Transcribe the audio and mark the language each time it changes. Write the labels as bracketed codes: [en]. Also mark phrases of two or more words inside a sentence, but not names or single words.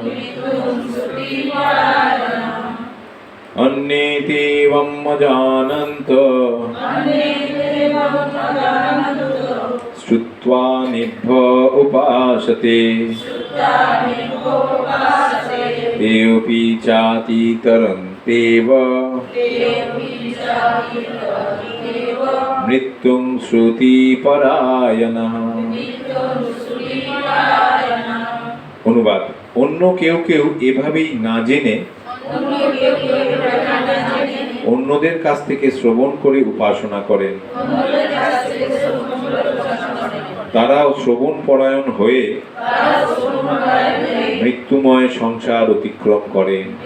[sa] अन्ये देवम् अजानन्तो श्रुत्वा निभ्य उपासते तेऽपि चातितरन्तेव मृत्युं श्रुतिपरायणः। [bn] অনুবাদ: অন্য কেউ কেউ এভাবেই না জেনে অন্যদের কাছ থেকে শ্রবণ করে উপাসনা করেন। তারাও শ্রবণ পরায়ণ হয়ে মৃত্যুময় সংসার অতিক্রম করেন।